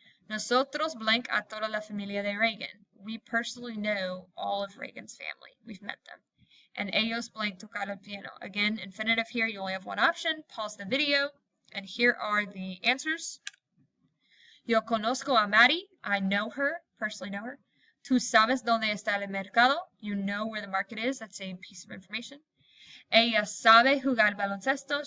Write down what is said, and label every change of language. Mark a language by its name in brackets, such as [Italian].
[Spanish] Nosotros blank a toda la familia de Reagan. [English] We personally know all of Reagan's family. We've met them. [Spanish] And ellos blank tocar el piano. [English] Again, infinitive here. You only have one option. Pause the video. And here are the answers. [Spanish] Yo conozco a Mari. [English] I know her. Personally know her. [Spanish] Tú sabes dónde está el mercado. [English] You know where the market is. That's a piece of information. [Spanish] Ella sabe jugar baloncesto.